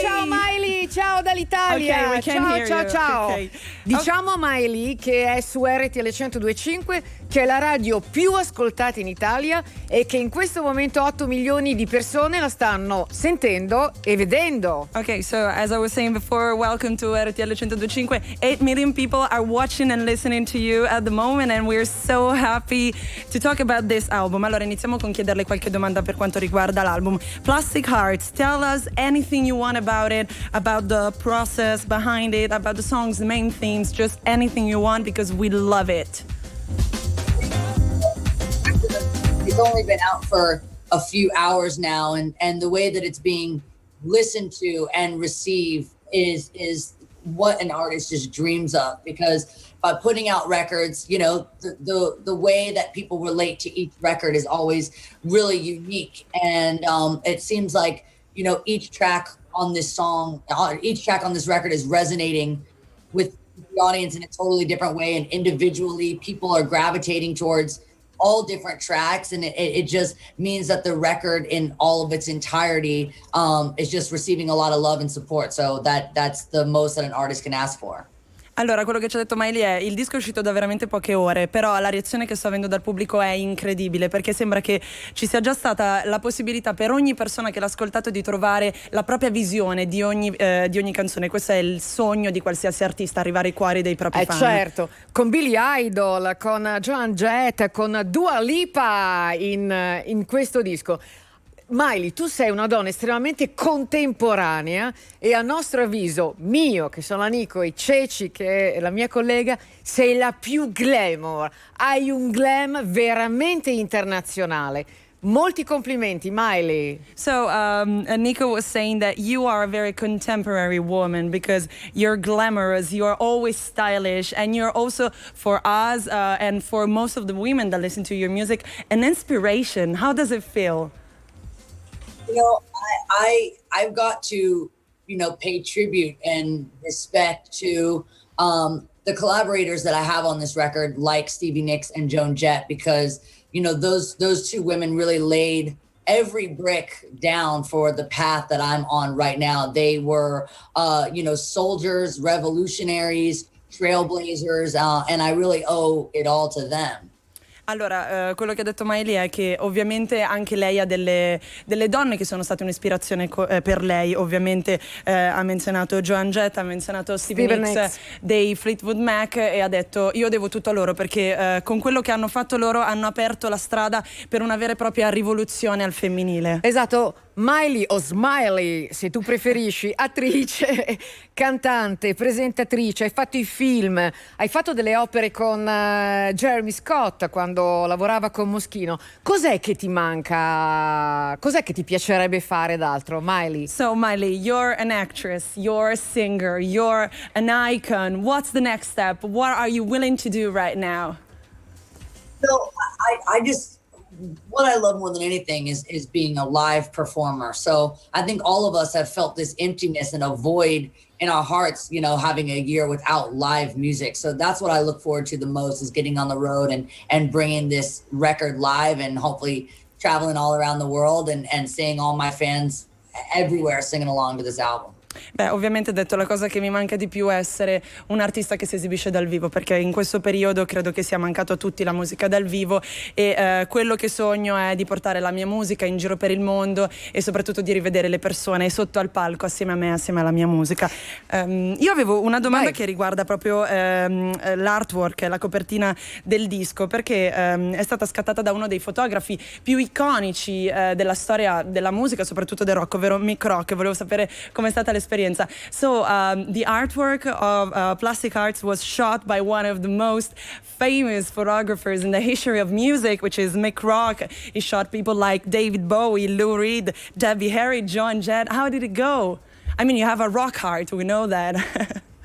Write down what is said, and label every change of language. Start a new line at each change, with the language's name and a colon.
Italian: Ciao Miley, ciao dall'Italia.
English: Okay, we can
Italian: ciao,
English: hear
Italian: ciao,
English: you.
Italian: ciao.
English: Okay.
Italian: Diciamo a Miley che è su RTL 102.5, che è la radio più ascoltata in Italia e che in questo momento 8 milioni di persone la stanno sentendo e vedendo.
English: Okay, so as I was saying before, welcome to RTL 102.5. 8 million people are watching and listening to you at the moment and we're so happy to talk about this album.
Italian: Allora iniziamo con chiederle qualche domanda per quanto riguarda l'album.
English: Plastic Hearts, tell us anything you want about it, about the process behind it, about the songs, the main themes, just anything you want because we love it. It's only been out for a few hours now, and the way that it's being listened to and received is what an artist just dreams of. Because by putting out records, you know, the way that people relate to each record is always really unique, and it seems like, you know, each track on this record is resonating with the audience in a totally different way, and individually people are gravitating towards all different tracks, and it just means that the record in all of its entirety is just receiving a lot of love and support. So that's the most that an artist can ask for.
Italian: Allora, quello che ci ha detto Miley è: il disco è uscito da veramente poche ore, però la reazione che sto avendo dal pubblico è incredibile, perché sembra che ci sia già stata la possibilità per ogni persona che l'ha ascoltato di trovare la propria visione di ogni canzone. Questo è il sogno di qualsiasi artista, arrivare ai cuori dei propri fan. Certo, con Billy Idol, con Joan Jett, con Dua Lipa in questo disco. Miley, tu sei una donna estremamente contemporanea e a nostro avviso, mio, che sono la Nico, e Ceci, che è la mia collega, sei la più glamour. Hai un glam veramente internazionale. Molti complimenti, Miley.
English: So Nico was saying that you are a very contemporary woman because you're glamorous, you're always stylish, and you're also, for us and for most of the women that listen to your music, an inspiration. How does it feel? You know, I've got to, you know, pay tribute and respect to the collaborators that I have on this record, like Stevie Nicks and Joan Jett, because, you know, those two women really laid every brick down for the path that I'm on right now. They were, you know, soldiers, revolutionaries, trailblazers, and I really owe it all to them.
Italian: Allora, quello che ha detto Miley è che ovviamente anche lei ha delle donne che sono state un'ispirazione per lei. Ovviamente ha menzionato Joan Jett, ha menzionato Stevie Nicks dei Fleetwood Mac e ha detto: io devo tutto a loro perché con quello che hanno fatto loro hanno aperto la strada per una vera e propria rivoluzione al femminile. Esatto. Miley o Smiley, se tu preferisci, attrice, cantante, presentatrice, hai fatto i film, hai fatto delle opere con Jeremy Scott quando lavorava con Moschino. Cos'è che ti manca? Cos'è che ti piacerebbe fare d'altro, Miley?
English: So Miley, you're an actress, you're a singer, you're an icon. What's the next step? What are you willing to do right now? So I just, what I love more than anything is being a live performer. So I think all of us have felt this emptiness and a void in our hearts, you know, having a year without live music. So that's what I look forward to the most, is getting on the road and bringing this record live, and hopefully traveling all around the world and seeing all my fans everywhere singing along to this album.
Italian: Beh, ovviamente detto, la cosa che mi manca di più è essere un artista che si esibisce dal vivo, perché in questo periodo credo che sia mancato a tutti la musica dal vivo e quello che sogno è di portare la mia musica in giro per il mondo e soprattutto di rivedere le persone sotto al palco assieme a me, assieme alla mia musica. Io avevo una domanda che riguarda proprio l'artwork, la copertina del disco, perché è stata scattata da uno dei fotografi più iconici della storia della musica, soprattutto del rock, ovvero Mick Rock. Volevo sapere com'è stata l'esperienza.
English: So the artwork of Plastic Hearts was shot by one of the most famous photographers in the history of music, which is Mick Rock. He shot people like David Bowie, Lou Reed, Debbie Harry, Joan Jett. How did it go? I mean, you have a rock heart, we know that.